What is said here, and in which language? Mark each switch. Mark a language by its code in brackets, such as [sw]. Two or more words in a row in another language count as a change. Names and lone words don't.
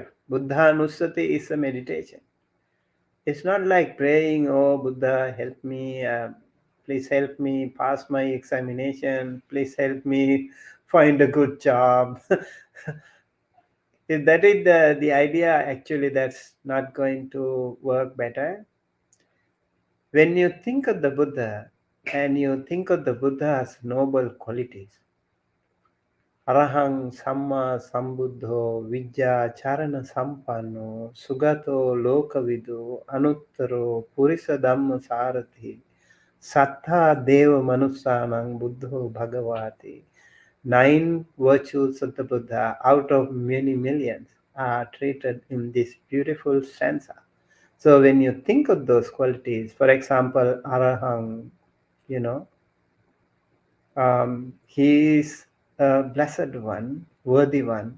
[en] Buddha Nusati is a meditation. It's not like praying, oh Buddha, help me, please help me pass my examination, please help me find a good job. If that is the idea, actually, that's not going to work better. When you think of the Buddha and you think of the Buddha's noble qualities, [pi] Arahang Samma Sambuddho Vidya Charana Sampanno Sugato Lokavidu Anuttaro Purisa Dhamma Sarathi Sattha Deva Manusanang Buddho Bhagavati. [en] 9 virtues of the Buddha out of many millions are treated in this beautiful stanza. So when you think of those qualities, for example, Arahang, you know, he is a blessed one, worthy one.